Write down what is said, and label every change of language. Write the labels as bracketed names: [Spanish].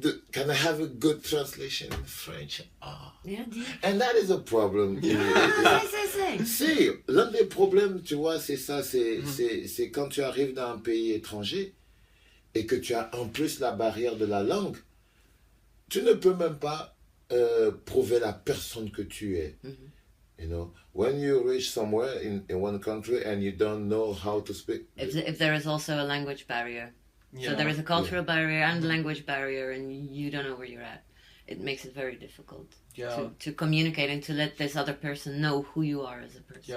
[English] Can I have a good translation in French? Yeah, dis. And that is a problem. Say. [French] Si, l'un des problèmes, tu vois, c'est ça, c'est quand tu arrives dans un pays étranger et que tu as en plus la barrière de la langue, tu ne peux même pas prouver la personne que tu es. [English] You know, when you reach somewhere in one country and you don't know how to speak. If there is also a language barrier. Yeah. So there is a cultural barrier and a language barrier, and you don't know where you're at. It makes it very difficult to communicate and to let this other person know who you are as a person.